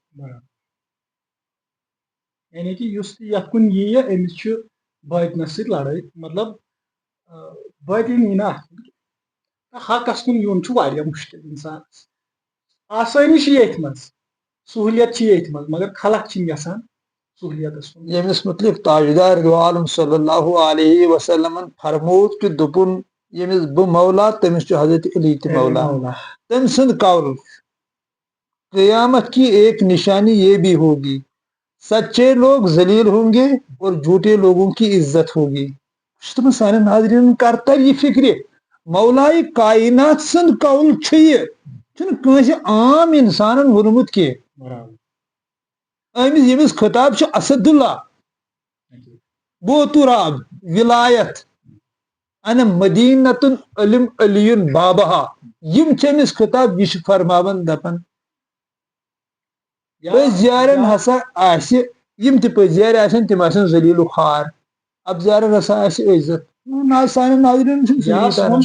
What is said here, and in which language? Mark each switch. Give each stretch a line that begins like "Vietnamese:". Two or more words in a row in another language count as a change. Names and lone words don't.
Kashmiri: یعنی کہِ یُس تہِ یتھ کُن ییہِ أمِس چھُ باطنس سۭتۍ لڑٲے مطلب باطن یی نہٕ اتھ کُن حقس کُن یُن چھُ واریاہ مُشکِل انسانس آسٲنی چھِ ییٚتھۍ منٛز سہوٗلیت چھِ ییٚتھۍ منٛز مگر خلق چھِنہٕ یژھان سہوٗلیتس کُن ییٚمِس مُتعلِق تاجدار دو عالم
Arabic: صلی اللہ علیہ وسلمن
Kashmiri: فرموو کہِ دوٚپُن ییٚمِس بہٕ مولا تٔمِس چھُ حضرت علی تہِ مولا تٔمۍ سُنٛد قول
Urdu: قیامت کی ایک نشانی یہ بھی ہوگی سچے لوگ ذلیل ہوں گے اور جھوٹے لوگوں کی عزت ہوگی
Kashmiri: تِمن سانٮ۪ن ناظریٖنن کر تر یہِ فکرِ مولایہِ کائنات سُنٛد قول چھُ یہِ چھُنہٕ کٲنٛسہِ عام انسانن ووٚنمُت کینٛہہ ییٚمِس خطاب چھُ اسد اللہ بوتُراب ولایت
Arabic: انہ مدینتُن علم علیُن بابہا
Kashmiri: یِم چھِ أمِس خطاب یہِ چھُ فرماوان دپان پٔزیارن ہسا آسہِ یِم تہِ پٔزیارِ آسن تِم آسن ذلیٖل و خوار ابزارن ہسا آسہِ عزت سانٮ۪ن ناظریٖنن چھُنہٕ